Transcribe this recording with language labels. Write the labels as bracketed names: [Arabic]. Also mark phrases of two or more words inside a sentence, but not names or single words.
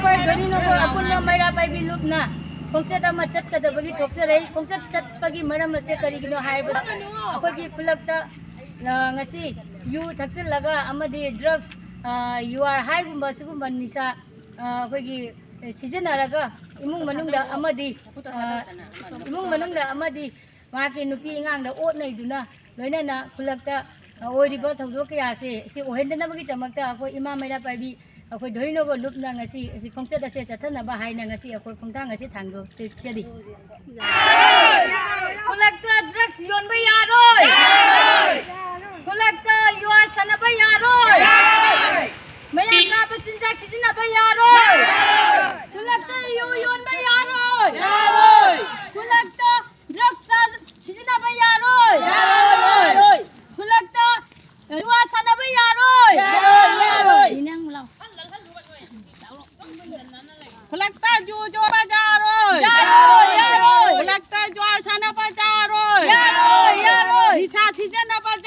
[Manipuri] ꯀꯔꯤꯅꯣꯕ ꯑꯄꯨꯟꯕ ꯃꯩꯔꯥ ꯄꯥꯏꯕꯤ ꯂꯨꯞꯅ ꯈꯣꯡꯆꯠ ꯑꯃ ꯆꯠꯀꯗꯕꯒꯤ ꯊꯣꯛꯆꯔꯛꯏ ꯈꯣꯡꯆꯠ ꯆꯠꯄꯒꯤ ꯃꯔꯝ ꯑꯁꯤ ꯀꯔꯤꯒꯤꯅꯣ ꯍꯥꯏꯕꯗ ꯑꯩꯈꯣꯏꯒꯤ ꯈꯨꯜꯂꯛꯇ ngasi yu thaksillaga amadi drugs [English] you are high [Manipuri] gumba sugumba nisa akhoi sijenaraga imung manungda amadi maki nupi ingang da ot nei duna loinana khulakta oiriba thawdo kya se ohendana bagi tamakta akhoi ima maira paibi akhoi doino go lupna ngasi si khongchat ase chathana ba haina ngasi akhoi khongthang ngasi thangdo chedi khulakta drugs yonba yaroi khulakta [English] you are [Manipuri] sanaba yaroi mayam ka bachinjak sijinaba yaroi khulakta you yonba yaroi khulakta drugs sijinaba yaroi khulakta [English] you are [Manipuri] sanaba yaroi inang law khulakta ju jo ba yaroi yaroi khulakta jo sanaba yaroi yaroi nisa sijana